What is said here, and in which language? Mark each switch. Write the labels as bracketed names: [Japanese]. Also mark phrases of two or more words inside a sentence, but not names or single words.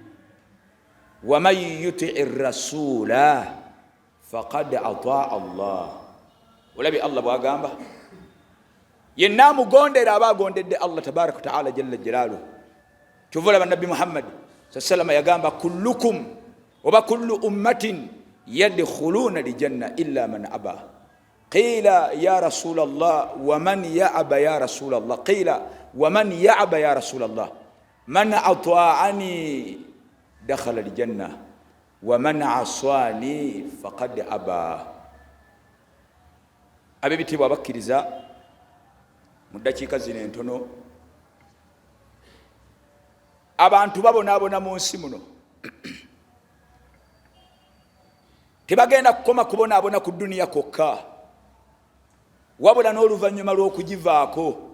[Arabic] ومن يطع الرسول فقد أطاع الله. [Ganda] Olabi Allah bwagamba, yenna amugondera aba agondedde Allah [Arabic] تبارك وتعالى جل جلاله. [Ganda] Kyova olaba Nabbi Muhammad sallallahu yagamba, [Arabic] kullukum oba كل أمة يدخلون الجنة إلا من أبى. قيل يا رسول الله ومن يأبى يا رسول الله. قيل ومن يأبى يا رسول الله. من أطاعني دخل الجنة ومن عصاني فقد أبى. [Ganda] Ab'ebitiibwa abakkiriza, mu ddakiika zino entono abantu babonaabona mu nsi muno. Tebagenda kukoma kubonaabona ku duniya kokka, wabula n'oluvannyuma lw'okugivaako.